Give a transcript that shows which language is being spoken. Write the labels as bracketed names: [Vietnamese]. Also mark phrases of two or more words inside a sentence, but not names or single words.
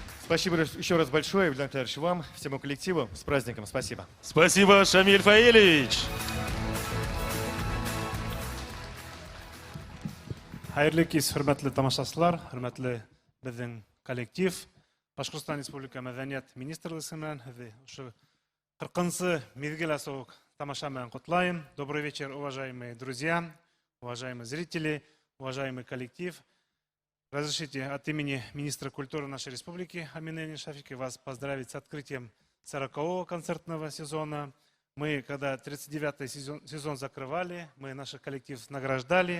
[Russian] Спасибо еще раз большое, Ильдар Николаевич, вам, всему коллективу. С праздником, спасибо. Спасибо, Шамиль Фаилевич. [Bashkir] Хайырлы кис, хөрмәтле тамашачылар, хөрмәтле безнең коллектив. Башкортстан Республика мәдәният министрлыгы менән ошо 40-нчы мезгил асу тамаша менән котлайм. [Russian] Добрый вечер, уважаемые друзья, уважаемые зрители, уважаемый коллектив. Разрешите от имени министра культуры нашей республики Амины Шафики вас поздравить с открытием 40-го концертного сезона. Мы, когда 39-й сезон закрывали, мы наш коллектив награждали.